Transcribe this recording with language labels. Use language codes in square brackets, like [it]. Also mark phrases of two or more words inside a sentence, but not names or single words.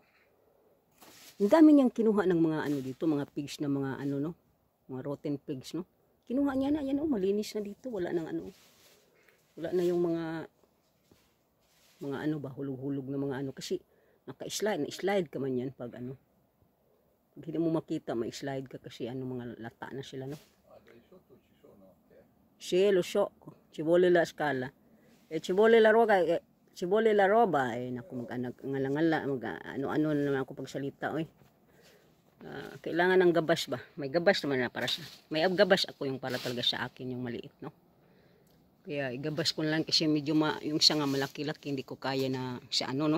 [tl] Ang dami niyang kinuha ng mga dito, mga pigs na mga mga [en] rotten pigs, [tl] no. Kinuha niya na, yan malinis na dito, wala nang wala na yung mga hulog-hulog na mga kasi na-slide ka man yan pag hindi mo makita, may slide ka kasi mga lata na sila, no. [it] Sì, lo so, ci vuole la scala. E ci vuole la roba, ci vuole la roba. [tl] Naku, ngala-ngala, ano naman ako pagsalita, oy. Kailangan ng gabas ba? May gabas naman na para sa. May gabas ako yung para talaga sa akin, yung maliit, no. Kaya igabas ko lang kasi medyo yung sanga malaki-laki, hindi ko kaya na sa no.